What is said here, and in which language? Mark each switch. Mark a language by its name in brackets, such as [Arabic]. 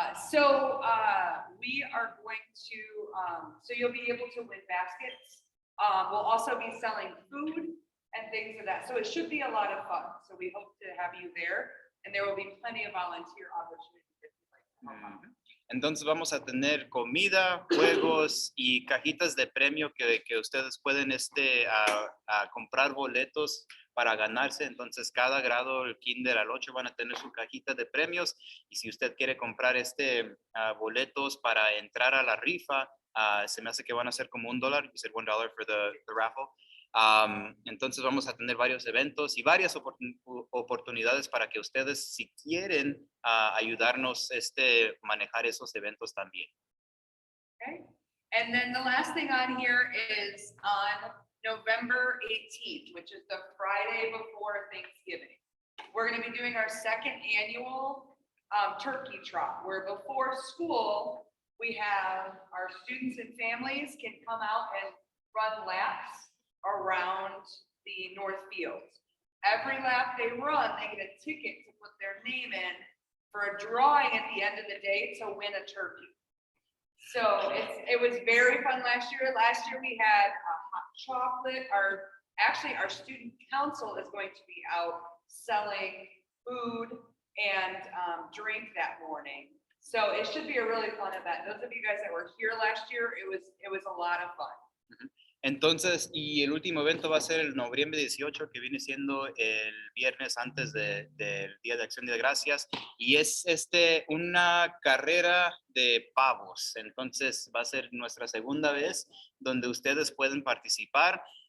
[English] So we are going to, so you'll be able to win baskets. We'll also be selling food and things of that. So it should be a lot of fun. So we hope to have you there, and there will be plenty of volunteer opportunities if you'd like to come. [Spanish] Entonces vamos a tener comida, juegos y cajitas de premio que ustedes pueden a comprar boletos para ganarse. Entonces cada grado, el kinder al 8, van a tener su cajita de premios. Y si usted quiere comprar boletos para entrar a la rifa, se me hace que van a ser como $1. [English] You said $1 for the raffle. [Spanish] Entonces vamos a tener varios eventos y varias oportunidades para que ustedes, si quieren ayudarnos manejar esos eventos también. [English] Okay. And then the last thing on here is on November 18th, which is the Friday before Thanksgiving. We're going to be doing our second annual turkey trot, where before school, we have our students and families can come out and run laps around the North Field. Every lap they run, they get a ticket to put their name in for a drawing at the end of the day to win a turkey. So it was very fun last year. Last year we had a hot chocolate. Our student council is going to be out selling food and drink that morning. So it should be a really fun event. Those of you guys that were here last year, it was a lot of fun. [Spanish] Entonces, y el último evento va a ser el noviembre 18, que viene siendo el viernes antes del Día de Acción de Gracias, y es una carrera de pavos. Entonces, va a ser nuestra segunda vez donde ustedes pueden participar.